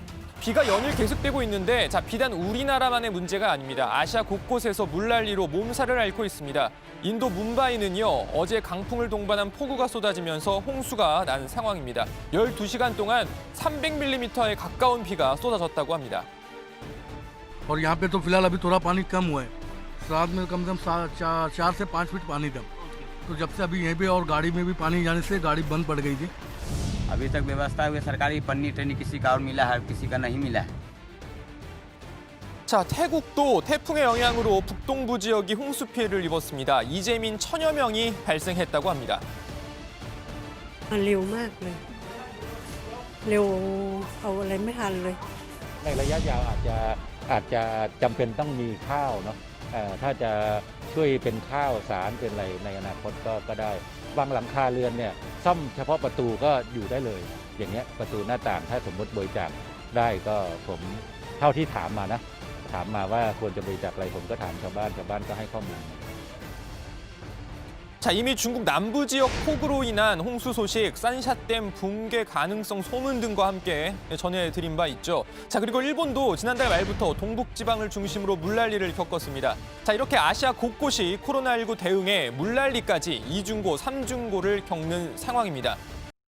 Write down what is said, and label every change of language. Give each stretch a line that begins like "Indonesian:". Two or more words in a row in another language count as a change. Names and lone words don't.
Korean: 비가 연일 계속되고 있는데 비단 우리나라만의 문제가 아닙니다. 아시아 곳곳에서 물난리로 몸살을 앓고 있습니다. 인도 뭄바이는요, 어제 강풍을 동반한 폭우가 쏟아지면서 홍수가 난 상황입니다. 12시간 동안 300mm에 가까운 비가 쏟아졌다고 합니다.
Hindi: और यहाँ पे तो फिलहाल अभी थोड़ा पानी कम हुआ है। रात में कम से कम 4 से 5 फीट पानी था। तो जब से अभी यहीं पे और गाड़ी में भी पानी जाने से गाड़ी बंद पड़ गई थी। अभी तक व्यवस्था हुई सरकारी पन्नी टनी किसी का और मिला है, किसी का नहीं मिला है।
Korean: 자, 태국도 태풍의 영향으로 북동부 지역이 홍수 피해를 입었습니다. 이재민 천여 명이 발생했다고 합니다.
Thai: เร็วมากเลย เร็วเอาอะไรไม่ทันเลย ในระยะยาวอาจจะจำเป็นต้องมีข้าวเนาะถ้าจะช่วยเป็นข้าวสารเป็นอะไรในอนาคตก็ได้บางหลังคาเรือนเนี่ยซ่อมเฉพาะประตูก็อยู่ได้เลย อย่างเงี้ยประตูหน้าต่างถ้าสมมติบริจาคได้ก็ผมเท่าที่ถามมานะถามมาว่าควรจะบริจาคอะไรผมก็ถามชาวบ้านก็ให้ข้อมูล
Korean: 자, 이미 중국 남부 지역 폭우로 인한 홍수 소식, 산샤댐 붕괴 가능성 소문 등과 함께 전해드린 바 있죠. 자, 그리고 일본도 지난달 말부터 동북지방을 중심으로 물난리를 겪었습니다. 자, 이렇게 아시아 곳곳이 코로나19 대응에 물난리까지 2중고, 3중고를 겪는 상황입니다.